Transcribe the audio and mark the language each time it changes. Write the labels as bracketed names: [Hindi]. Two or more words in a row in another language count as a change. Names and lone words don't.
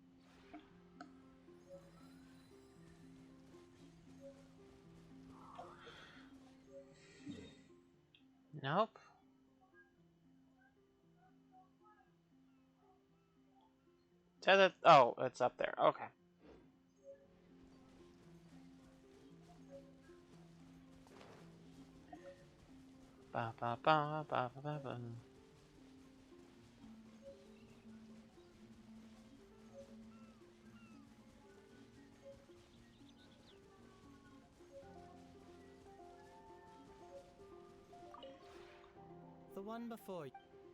[English] Nope. Oh, it's up there. Okay. Ba ba ba ba ba ba ba. The one before you.